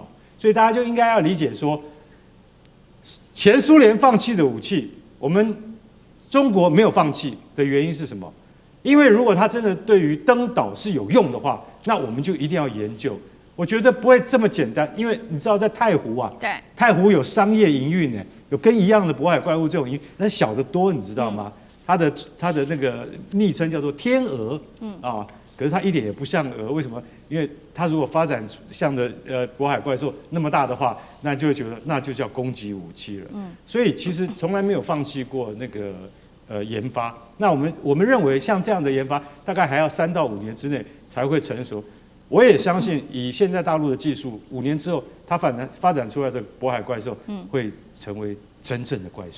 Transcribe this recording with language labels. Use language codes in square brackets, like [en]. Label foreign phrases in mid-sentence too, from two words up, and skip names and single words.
[zh] 所以大家就應該要理解說，前蘇聯放棄的武器，我們中國沒有放棄的原因是什麼？因為如果它真的對於登島是有用的話，那我們就一定要研究。我覺得不会這麼簡單，因為你知道在太湖啊，對，太湖有商業營運呢，有跟一樣的渤海怪物這種營運，但小得多，你知道嗎？它的那個昵稱叫做天鵝，可是它一點也不像鵝，為什麼？因為它如果發展像的渤海怪獸那麼大的話，那就會覺得那就叫攻擊武器了。所以其實從來沒有放棄過那個研發。那我們認為像這樣的研發，大概還要3到5年之內才會成熟。我也相信，以現在大陸的技術，5年之後，它發展出來的渤海怪獸會成為真正的怪獸。